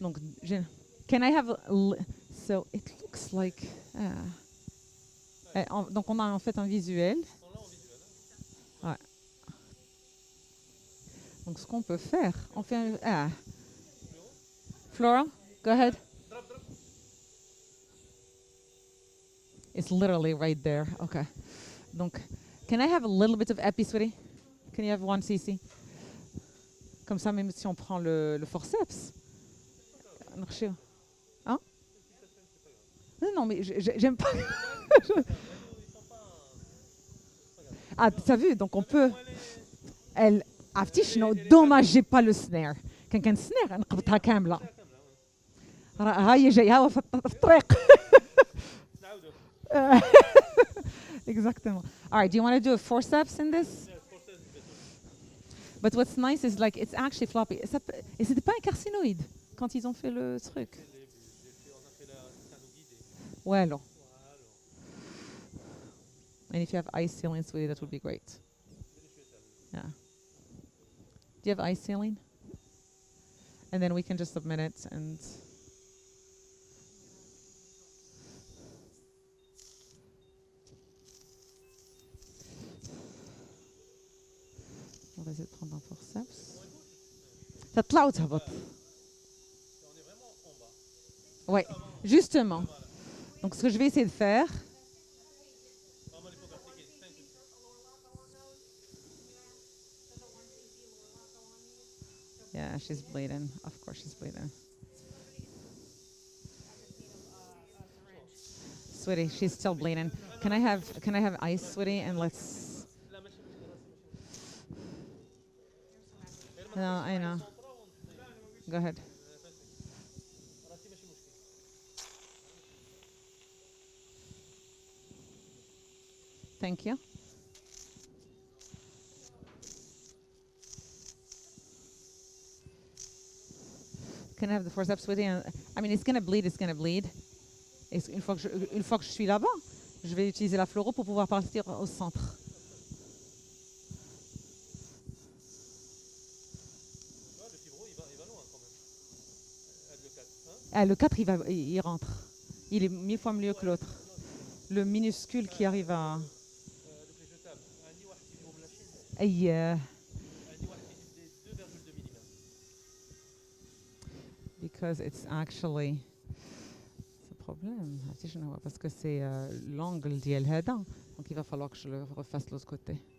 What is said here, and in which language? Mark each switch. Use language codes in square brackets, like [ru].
[fr] Donc [en] can I have so it looks like [fr] donc on a en fait un visuel. On l'a en visuel. Hein. Donc ce qu'on peut faire, on fait un Flora, [en] go ahead. [ar] ضرب ضرب. [en] It's literally right there. Okay. Donc, can I have a little bit of epi, sweetie? Can you have 1 cc? [fr] Comme ça, même si on prend le forceps. Hein? Non, non, mais j'aime pas. Ah, t'as vu? Donc on peut. Elle. [ar] عرفتي شنو؟ [fr] dommage j'ai pas le snare. [ar] كان snare نقبطها كاملة. هاي جايها في الطريق. نعاودو. [fr] Exactement. [en] All right, do you want to do a forceps in this? But what's nice is like it's actually floppy. [fr] Et c'était pas un carcinoïde quand ils ont fait le truc. On a fait la canot guidé. Ouais, alors. Voilà. [en] And if you have ice sealing, sweetie, that would be great. Yeah. Do you have ice sealing? And then we can just submit it and. [fr] On va essayer de prendre un forceps. Ça te là On est vraiment en bas. Ouais, justement. Donc ce que je vais essayer de faire. Vraiment l'hypographie qui est 5 aussi. [en] Yeah, she's bleeding. Of course she's bleeding. Sweetie, she's still bleeding. Can I have ice, sweetie, and let's. [ar] لا ماشي مشكل راسي ماشي مشكل. [en] No, I know. Go ahead. [ar] راسي ماشي مشكل. [en] Thank you. Can I have the forceps, sweetie? I mean, it's gonna bleed. It's gonna bleed. [fr] Et une fois que je suis là-bas, je vais utiliser la fluoro pour pouvoir partir au centre. Le fibro, il va loin quand même. Le 4. Hein? Ah, le 4, il rentre. Il est 1000 fois mieux que l'autre. Le minuscule qui arrive à. Le fléchetable. [ar] عندي واحد فيبرو من الشين. أي عندي واحد كيجيب 2,2 ملم. [en] because it's actually. [fr] C'est un problème. [ar] عرفتي شنو هو؟ [fr] parce que c'est l'angle [ar] ديال هذا. [fr] Donc il va falloir que je le refasse de l'autre côté.